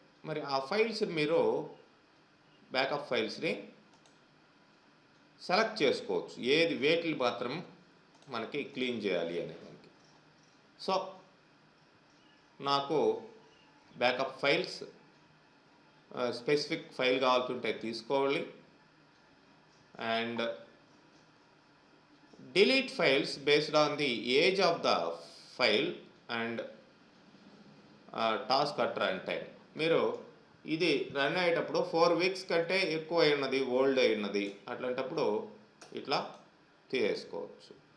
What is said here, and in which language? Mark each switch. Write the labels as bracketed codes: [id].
[te] మరి ఆ ఫైల్స్ మీరు బ్యాకప్ ఫైల్స్ని సెలెక్ట్ చేసుకోవచ్చు, ఏది వేటిని మాత్రం మనకి క్లీన్ చేయాలి అనే దానికి. సో నాకు బ్యాకప్ ఫైల్స్ స్పెసిఫిక్ ఫైల్ కావాల్సింటే తీసుకోవాలి. [en] And delete files based on the age of the file and task at runtime. [te] మీరు ఇది రన్ అయ్యేటప్పుడు 4 weeks కంటే ఎక్కువ అయినది, ఓల్డ్ అయినది, అట్లాంటప్పుడు ఇట్లా తీసేసుకోవచ్చు.